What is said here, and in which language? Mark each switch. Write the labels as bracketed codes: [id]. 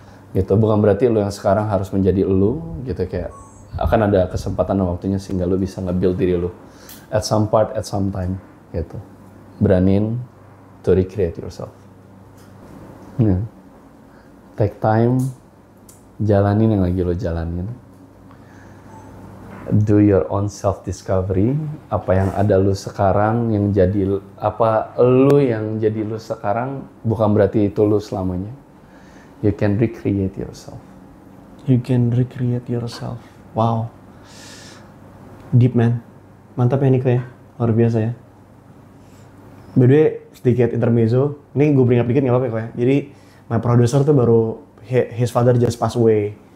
[id] Gitu, bukan berarti lo yang sekarang harus menjadi lo, gitu kayak akan ada kesempatan dan waktunya sehingga lo bisa nge-build diri lo [en] at some part, at some time, [id] gitu. Beraniin [en] to recreate yourself. Yeah. Take time, [id] jalanin yang lagi lo jalanin. [en] Do your own self-discovery. [id] Apa yang ada lo sekarang, yang jadi, apa lo yang jadi lo sekarang, bukan berarti itu lo selamanya. [en] You can recreate yourself. You can recreate yourself. Wow. Deep, man. [id] Mantap ya Nico ya. Luar biasa ya. [en] By the way, [id] sedikit intermezzo. Ini gue [en] bring up [id] dikit nggak apa-apa ya. Jadi, [en] my producer [id] tuh baru, [en] his father just passed away.